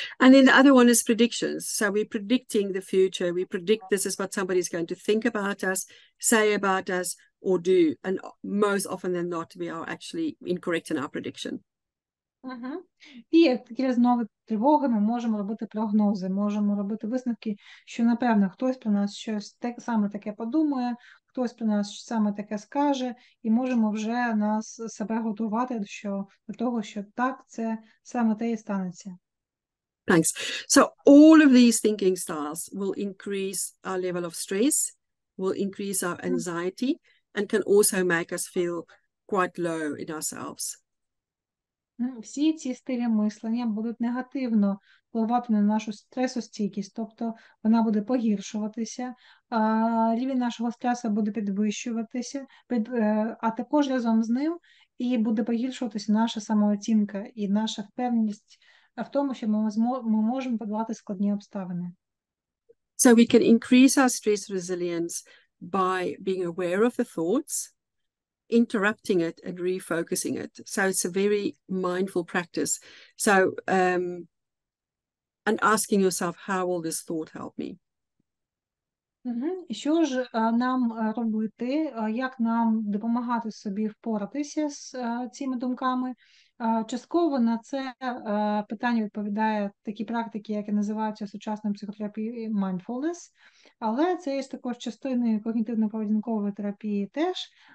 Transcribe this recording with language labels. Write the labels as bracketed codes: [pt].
[en] And then the other one is predictions. So we're predicting the future. We predict this is what somebody's going to think about us, say about us, or do. And most often than not, we are actually incorrect in our prediction. [uk] І через нові тривоги ми можемо робити прогнози, можемо робити висновки, що, напевно, хтось про нас щось саме таке подумає, хтось про нас саме таке скаже, і можемо вже себе готувати до того, що так, це саме те і станеться. [en] Thanks. So all of these thinking styles will increase our level of stress, will increase our anxiety, and can also make us feel quite low in ourselves. [uk] Всі ці стилі мислення будуть негативно впливати на нашу стресостійкість, тобто вона буде погіршуватися, рівень нашого стресу буде підвищуватися, а також разом з ним і буде погіршуватися наша самооцінка і наша впевненість в тому, що ми можемо подолати складні обставини. [en] So we can increase our stress resilience by being aware of the thoughts, interrupting it and refocusing it. So it's a very mindful practice. So and asking yourself, how will this thought help me? [uk] Що ж нам робити, як нам допомагати собі впоратися з цими думками? Частково на це питання відповідає такі практики, які називаються сучасною психотерапією mindfulness, але це є також частиною когнітивно-поведінкової терапії теж.